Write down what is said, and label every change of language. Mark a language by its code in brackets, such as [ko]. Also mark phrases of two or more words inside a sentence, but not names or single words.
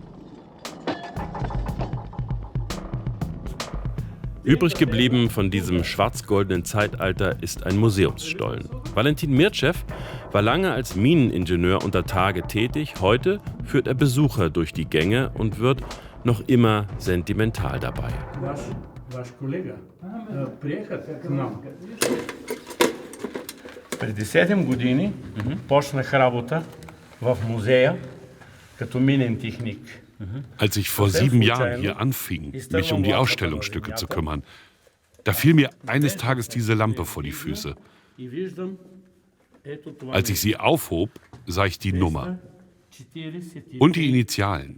[de] Übrig geblieben von diesem schwarz-goldenen Zeitalter ist ein Museumsstollen. Valentin Mircev war lange als Mineningenieur unter Tage tätig. Heute führt er Besucher durch die Gänge und wird noch immer sentimental dabei. [bg] Преди 7 години почнах работа в музея като минен техник. [de] Als ich vor 7 Jahren hier anfing, mich um die Ausstellungsstücke zu kümmern, da fiel mir eines Tages diese Lampe vor die Füße. Als ich sie aufhob, sah ich die Nummer und die Initialen.